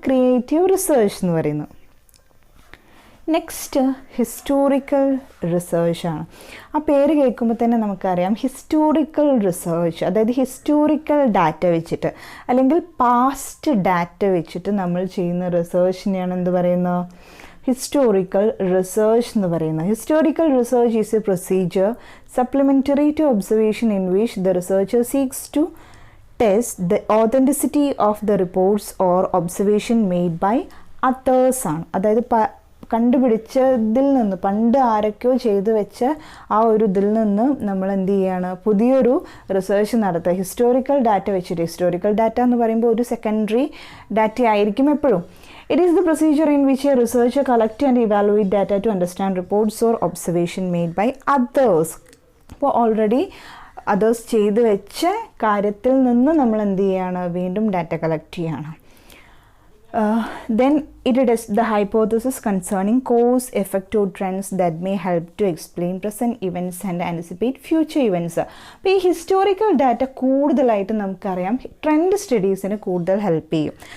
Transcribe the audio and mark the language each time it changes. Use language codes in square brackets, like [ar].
[ml] Creative research എന്ന് പറയുന്നത്. Next historical റിസർച്ചാണ്. ആ പേര് കേൾക്കുമ്പോൾ തന്നെ നമുക്കറിയാം ഹിസ്റ്റോറിക്കൽ റിസർച്ച്. അതായത് ഹിസ്റ്റോറിക്കൽ ഡാറ്റ വെച്ചിട്ട് അല്ലെങ്കിൽ പാസ്റ്റ് ഡാറ്റ വെച്ചിട്ട് നമ്മൾ ചെയ്യുന്ന റിസർച്ചിനെയാണ് എന്ത് പറയുന്നത്? historical research എന്ന് പറയുന്നത്. [en] Historical research is a procedure supplementary to observation in which the researcher seeks to test the authenticity of the reports or observation made by others ആണ്. [ml] അതായത് കണ്ടുപിടിച്ചതിൽ നിന്ന് പണ്ട് ആരൊക്കെയോ ചെയ്തു വെച്ച ആ ഒരു ഇതിൽ നിന്ന് നമ്മൾ എന്ത് ചെയ്യുകയാണ്, പുതിയൊരു റിസർച്ച് നടത്തുക. ഹിസ്റ്റോറിക്കൽ ഡാറ്റ വെച്ചിട്ട്, ഹിസ്റ്റോറിക്കൽ ഡാറ്റ എന്ന് പറയുമ്പോൾ ഒരു സെക്കൻഡറി ഡാറ്റ ആയിരിക്കും എപ്പോഴും. [en] It is the procedure in which a researcher collects and evaluates data to understand reports or observation made by others. [ml] അപ്പോൾ ഓൾറെഡി അതേഴ്സ് ചെയ്ത് വെച്ച കാര്യത്തിൽ നിന്ന് നമ്മൾ എന്ത് ചെയ്യുകയാണ്, വീണ്ടും ഡാറ്റ കളക്ട് ചെയ്യുകയാണ്. [en] Then it is the hypothesis concerning cause, effect or trends that may help to explain present events and anticipate future events. [ml] അപ്പോൾ ഈ ഹിസ്റ്റോറിക്കൽ ഡാറ്റ കൂടുതലായിട്ട് നമുക്കറിയാം ട്രെൻഡ് സ്റ്റഡീസിന് കൂടുതൽ ഹെൽപ്പ് ചെയ്യും.